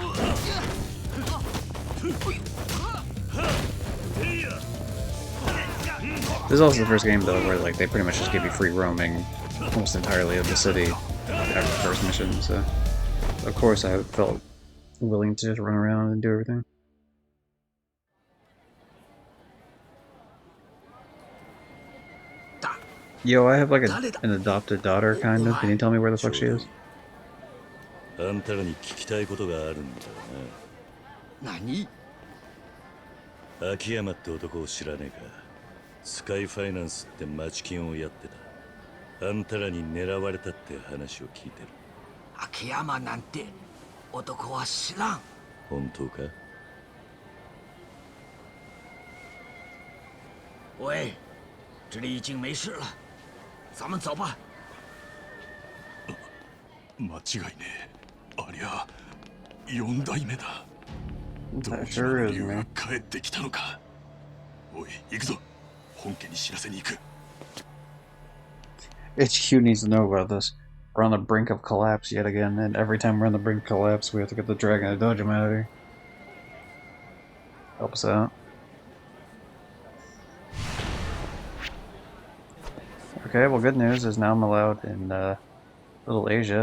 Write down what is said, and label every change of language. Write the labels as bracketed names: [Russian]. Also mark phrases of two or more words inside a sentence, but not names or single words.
[English] this is also the first game, though, where like they pretty much just give you free roaming almost entirely of the city after the first mission, so... of course I felt willing to just run around and do everything. Yo, I have like an adopted daughter, kind of. Can you tell me where the fuck she is? [Japanese] あんたらに聞きたいことがあるんだよな。何？秋山って男を知らねえか。スカイファイナンスって町金をやってた。あんたらに狙われたって話を聞いてる。秋山なんて男は知らん。本当か？ [Chinese] 喂，这里已经没事了，咱们走吧。 [Japanese] 間違いねえ。ありゃ4代目だ。どうして竜が帰ってきたのか。おい、行くぞ。本家に知らせに行く。 [English] HQ needs to know about this. We're on the brink of collapse yet again, and every time we're on the brink of collapse, we have to get the Dragon of Dojim out of here. Help us out. Okay, well, good news is now I'm allowed in Little Asia.